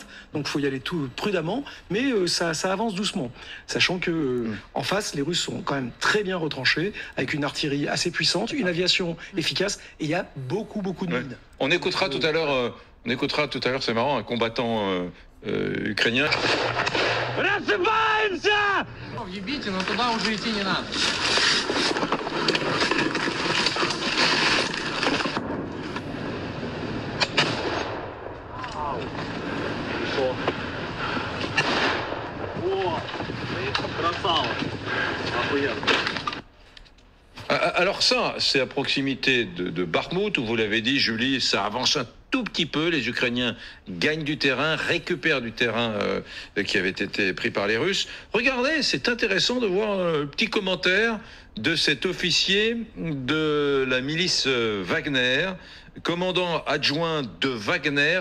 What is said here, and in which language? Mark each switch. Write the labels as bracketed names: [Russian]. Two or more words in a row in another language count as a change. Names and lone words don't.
[French] Donc il faut y aller tout prudemment, mais ça avance doucement. Sachant que en face, les Russes sont quand même très bien retranchés, avec une artillerie assez puissante, une aviation efficace, et il y a beaucoup de mines. On écoutera tout à l'heure, c'est marrant, un combattant ukrainien. [Russian] Въебите, но туда уже идти не надо. Красава. Охуенно. [French] Alors ça, c'est à proximité de Bakhmout, où vous l'avez dit, Julie, ça avance un tout petit peu. Les Ukrainiens gagnent du terrain, récupèrent du terrain qui avait été pris par les Russes. Regardez, c'est intéressant de voir un petit commentaire de cet officier de la milice Wagner, commandant adjoint de Wagner.